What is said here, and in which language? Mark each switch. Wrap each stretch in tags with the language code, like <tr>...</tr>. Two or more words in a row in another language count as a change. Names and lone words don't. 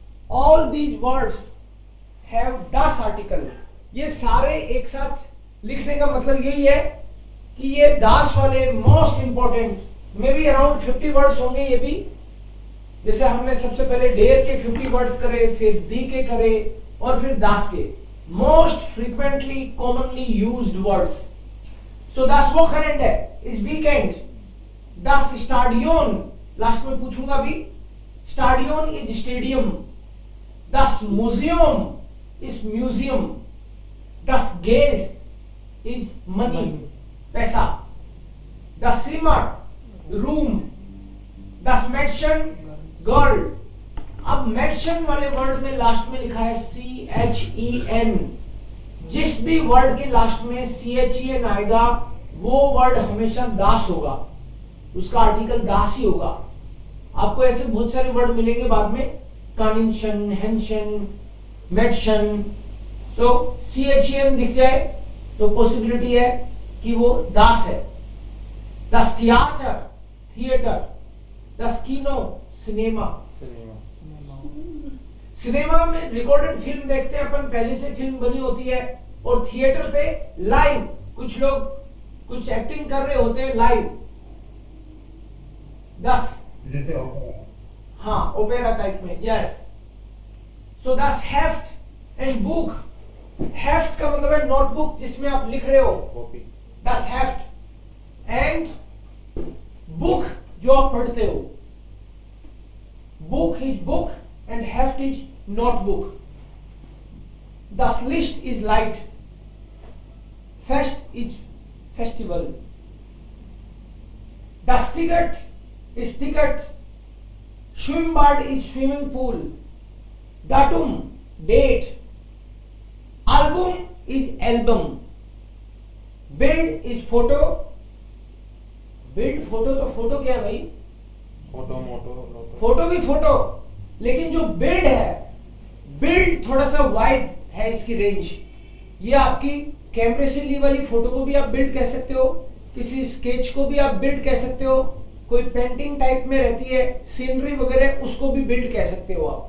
<en>All these words have das article.</en> <hi>ये सारे एक साथ लिखने का मतलब यही है कि ये das वाले</hi> <en>most important, maybe around 50 words</en> <hi>होंगे ये भी। जैसे हमने सबसे पहले डेयर के 50 वर्ड्स करे, फिर दी के करे, और फिर das के।</hi> <en>Most frequently commonly used words. सो</en> <de>das Wochenende</de> <en>is weekend,</en> <de>das Stadion,</de> <hi>लास्ट में पूछूंगा भी, स्टाडियन</hi> <en>is stadium,</en> <de>das Museum</de> <en>is museum,</en> <de>das Geld</de> <en>is money, पैसा,</en> <de>das Zimmer रूम, das Mädchen गर्ल।</de> <hi>अब Mädchen वाले वर्ड में लास्ट में लिखा है CHEN। जिस भी वर्ड के लास्ट में CHEN आएगा वो वर्ड हमेशा das होगा, उसका आर्टिकल das ही होगा। आपको ऐसे बहुत सारे वर्ड मिलेंगे बाद में,</hi> <de>Kaninchen, Hähnchen, Mädchen.</de> <hi>तो CHEN दिख जाए तो पॉसिबिलिटी है कि वो das है।</hi> <de>das Theater थिएटर, das Kino सिनेमा।</de> <hi>सिनेमा में</hi> <en>recorded film</en> <hi>देखते हैं अपन, पहले से फिल्म बनी होती है, और थिएटर पे लाइव कुछ लोग कुछ एक्टिंग कर रहे होते हैं लाइव। 10 जैसे हाँ</hi> <en>opera type</en> <hi>में, यस। सो</hi> <de>das Heft</de> <en>and book.</en> <hi>हेफ्ट का मतलब है नोटबुक जिसमें आप लिख रहे हो, कॉपी।</hi> <de>das Heft</de> <en>and book</en> <hi>जो आप पढ़ते हो।</hi> <en>book is book and Heft is notebook.</en> <de>das Licht</de> <en>is light, fest is festival,</en> <de>das Ticket</de> <en>is ticket, Schwimmbad is swimming pool, datum date, album is album, build is photo, build फोटो।</en> <hi>तो फोटो क्या है भाई? फोटो मोटो फोटो भी फोटो, लेकिन जो बिल्ड है, बिल्ड थोड़ा सा वाइड है इसकी रेंज। ये आपकी कैमरे से ली वाली फोटो को भी आप बिल्ड कह सकते हो, किसी स्केच को भी आप बिल्ड कह सकते हो, कोई</hi> <en>painting type</en> <hi>में रहती है सीनरी वगैरह, उसको भी बिल्ड कह सकते हो आप।</hi>